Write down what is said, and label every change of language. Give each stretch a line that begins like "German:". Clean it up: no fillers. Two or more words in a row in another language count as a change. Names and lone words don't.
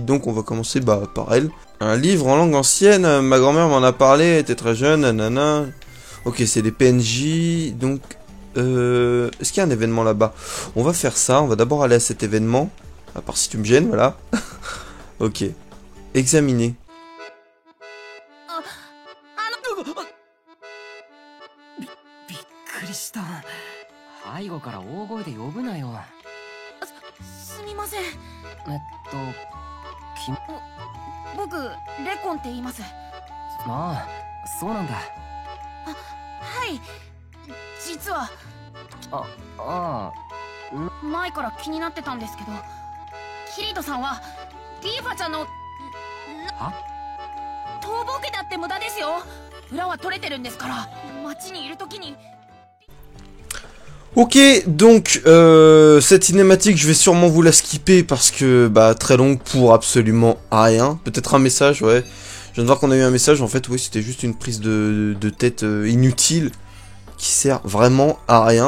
French: Donc on va commencer par elle. Un livre en langue ancienne, ma grand-mère m'en a parlé, elle était très jeune, nanana. Ok, c'est des PNJ, donc... est-ce qu'il y a un événement là-bas? On va faire ça, on va d'abord aller à cet événement. À part si tu me gênes, voilà. Ok. Examiner.
Japanese: すみません。僕、レコンって言います。ああ、そうなんだ。はい。実は前から気になってたんですけど、キリトさんはリーファちゃんの逃亡家だって無駄ですよ。裏は取れてるんですから。街にいる時に。
French: Ok, donc cette cinématique, je vais sûrement vous la skipper parce que très longue pour absolument rien. Peut-être un message, ouais. Je viens de voir qu'on a eu un message. En fait, oui, c'était juste une prise de tête inutile qui sert vraiment à rien.